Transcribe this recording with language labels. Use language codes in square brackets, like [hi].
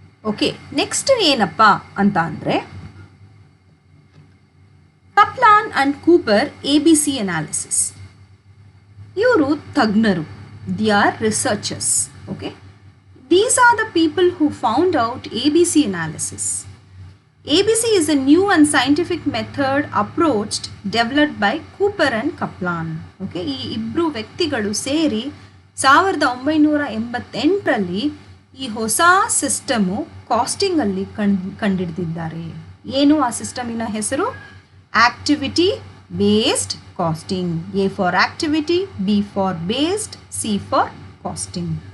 [kn] Okay, next ಏನಪ್ಪ ಅಂತ ಅಂದರೆ Kaplan and Cooper ABC analysis. ಇವರು ತಜ್ಞರು, [en] The are researchers. Okay, these are the people who found out ABC analysis. ABC is a new and scientific method approached developed by Cooper and Kaplan. [kn] Okay, ಈ ಇಬ್ಬರು ವ್ಯಕ್ತಿಗಳು ಸೇರಿ 1988ರಲ್ಲಿ ಈ ಹೊಸ system ಕಾಸ್ಟಿಂಗಲ್ಲಿ ಕಂಡಿಡ್ದಿದ್ದಾರೆ. ಏನು ಆ ಸಿಸ್ಟಮಿನ ಹೆಸರು? Activity based casting. [en] A for activity, B for based, C for costing.